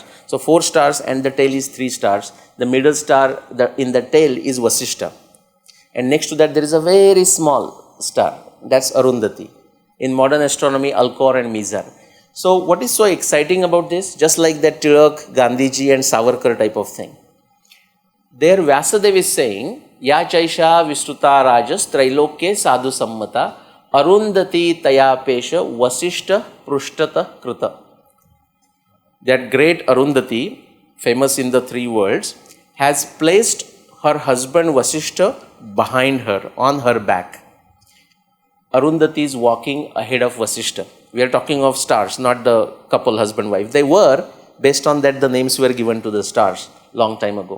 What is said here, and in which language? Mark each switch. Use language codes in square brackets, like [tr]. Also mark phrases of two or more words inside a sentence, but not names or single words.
[en] So 4 stars and the tail is 3 stars. The middle star in the tail is Vasishta. And next to that there is a very small star. That's Arundhati. In modern astronomy, Alcor and Mizar. So what is so exciting about this? Just like that Tilak, Gandhiji and Savarkar type of thing. There Vyasadeva is saying, [sa] या चैषा विस्तुता रजस् त्रैलोक्ये साधु सम्मता अरुन्धती तयापेषा वसिष्ठ पृष्ठत कृता. [en] That great Arundhati, famous in the 3 worlds, has placed her husband Vasishta behind her, on her back. Arundhati is walking ahead of Vasishta. We are talking of stars, not the couple, husband-wife. They were, based on that the names were given to the stars long time ago.